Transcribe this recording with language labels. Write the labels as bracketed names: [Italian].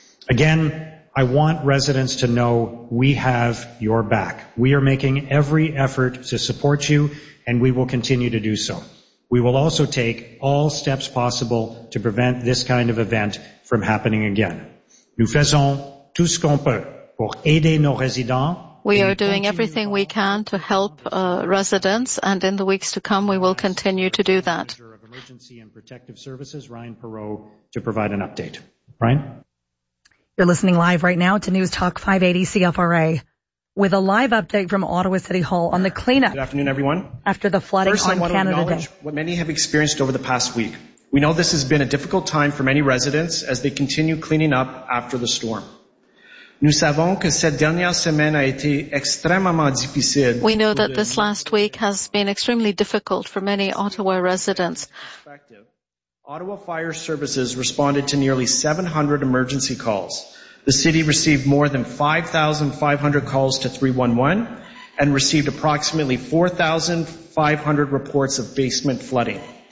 [English] Again, I want residents to know we have your back. We are making every effort to support you, and we will continue to do so. We will also take all steps possible to prevent this kind of event from happening again. [French] Nous faisons tout ce qu'on peut pour aider nos résidents. [English] We are doing everything we can to help residents, and in the weeks to come, we will continue to do that. Manager of Emergency and Protective Services, Ryan Perot, to provide an update. Ryan? You're listening live right now to News Talk 580 CFRA. With a live update from Ottawa City Hall on the cleanup. Good afternoon, everyone. After the flooding First, on Canada Day. First, I want to acknowledge what many have experienced over the past week. We know this has been a difficult time for many residents as they continue cleaning up after the storm. [French] Nous savons que cette dernière semaine a été extrêmement difficile. [English] We know that this last week has been extremely difficult for many Ottawa residents. Ottawa Fire Services responded to nearly 700 emergency calls. The city received more than 5,500 calls to 311 and received approximately 4,500 reports of basement flooding.